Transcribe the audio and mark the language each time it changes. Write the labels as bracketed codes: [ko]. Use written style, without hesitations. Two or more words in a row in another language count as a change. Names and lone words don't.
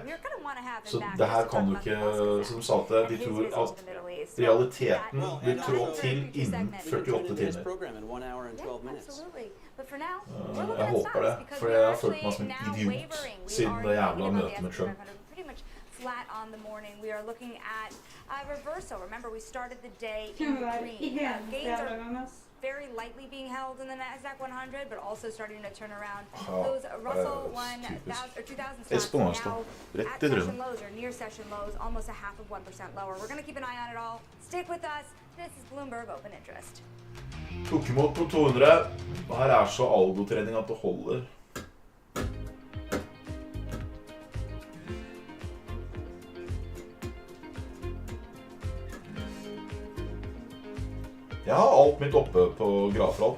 [no] Så det her kan du ikke, som de sa at de tror at realiteten vil trå til innen 48 timer. Jeg håper det, for jeg har følt meg som en idiot siden det jævla møtet med Trump. [en] Flat on the morning. We are looking at a reversal. Remember, we started the day in green. Gains are very lightly being held in the Nasdaq 100, but also starting to turn around. Those Russell 2000 stocks now at session lows or near session lows, almost a 0.5% lower. We're going to keep an eye on it all. Stick with us. This is Bloomberg Open Interest. [no] Tok imot på 200. Og her er så algotrening at det holder. Jeg har alt mitt oppe på grafer alt.